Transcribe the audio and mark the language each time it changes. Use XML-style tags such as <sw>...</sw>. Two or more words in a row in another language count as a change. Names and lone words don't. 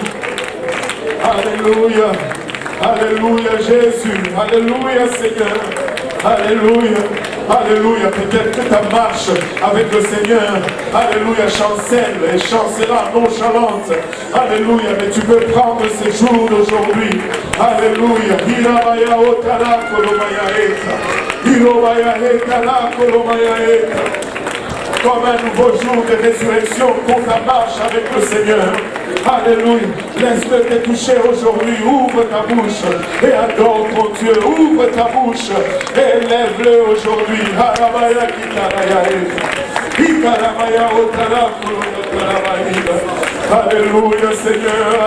<fr>Alléluia, alléluia Jésus, alléluia Seigneur. Alléluia, alléluia. Peut-être que ta marche avec le Seigneur, alléluia, chancelle et chancela nonchalante. Alléluia, mais tu peux prendre ces jours d'aujourd'hui. Alléluia. Hirabaya otara kolomaya eta. Hirobaya etara kolomaya eta. Comme un nouveau jour de résurrection pour ta marche avec le Seigneur. Alléluia. Laisse-le te toucher aujourd'hui. Ouvre ta bouche et adore ton Dieu. Ouvre ta bouche et lève-le aujourd'hui. Alléluia Seigneur.</fr>